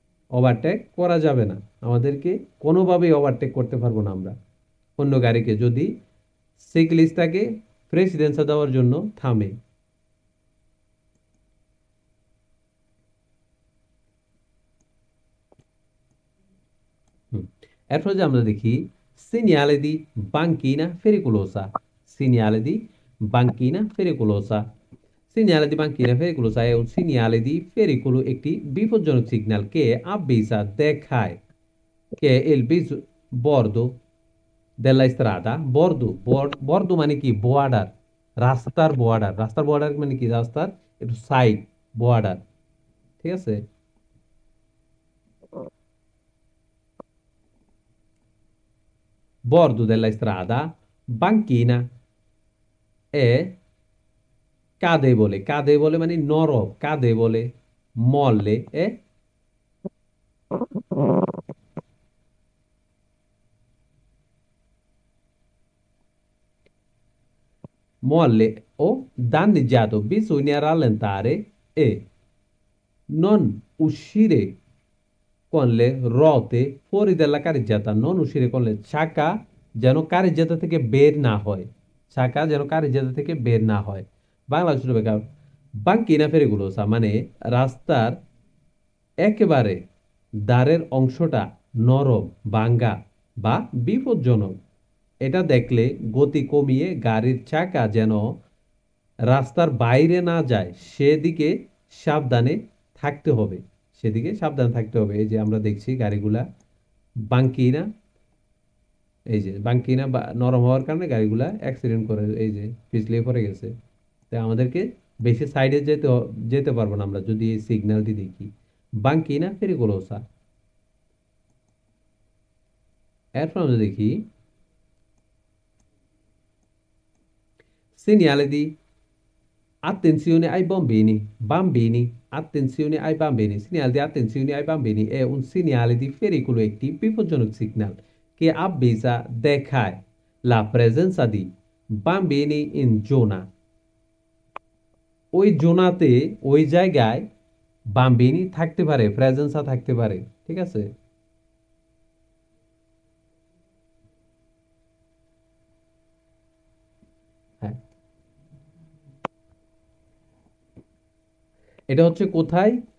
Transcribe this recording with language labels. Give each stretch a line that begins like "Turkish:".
Bangla: Overtake করা যাবে না, আমাদেরকে কোনোভাবেই ওভারটেক করতে পারবো না আমরা অন্য গাড়িকে, যদি সাইক্লিস্টটাকে প্রেসিডেন্সা দেওয়ার জন্য থামে। এরপর যে আমরা দেখি
Italian: segnale di banchina pericolosa। segnale di banchina pericolosa। segnale di banchina pericolosa è un segnale di pericolo,
Bangla: একটি বিপজ্জনক সিগন্যাল কে
Italian: avvisa
Bangla: দেখায়
Italian: che il bordo della strada, bordo
Bangla: মানে কি? বর্ডার, রাস্তার বর্ডার। রাস্তার বর্ডার মানে কি? রাস্তার একটু সাইড, বর্ডার। ঠিক আছে,
Italian: bordo della strada, banchina è cadevole। cadevole
Bangla: মানে নরম,
Italian: cadevole molle e molle o danneggiato, bisogna rallentare e non uscire con le ruote fuori dalla carreggiata। non uscire con le,
Bangla: চাকা যেন কারেজ্জাতা থেকে বের না হয়। চাকা যেন কারেজ্জাতা থেকে বের না হয়। বাংলা ছোট বেকার বাঙ্কিনা পেরিকুলোসা মানে রাস্তার একেবারে দ্বারের অংশটা নরম, ভাঙ্গা বা বিপজ্জনক। এটা দেখলে গতি কমিয়ে গাড়ির চাকা যেন রাস্তার বাইরে না যায় সেদিকে সাবধানে থাকতে হবে। সেদিকে সাবধানে থাকতে হবে। এই যে আমরা দেখছি গাড়িগুলা বাঙ্কিনা, এই যে বাঙ্কিনা বা নরম হওয়ার কারণে গাড়িগুলা অ্যাক্সিডেন্ট করে এই যে পিছলে পড়ে গেছে। তাই আমাদেরকে বেশি সাইডে যেতে পারবো না আমরা যদি এই সিগন্যালটি দেখি। বাঙ্কিনা পেরিকোলোসা।
Italian: এরপর আমরা দেখি segnale di attenzione ai bambini, attenzione ai bambini, segnale di attenzione ai bambini è un segnale di pericolo,
Bangla: একটি বিপজ্জনক সিগন্যাল
Italian: che avvisa
Bangla: দেখায়
Italian: la presenza di bambini in zona।
Bangla: ওই জোনাতে, ওই জায়গায় বাম্বিনি থাকতে পারে, প্রেজেন্সা থাকতে পারে। ঠিক আছে, হ্যাঁ, এটা হচ্ছে কোথায়?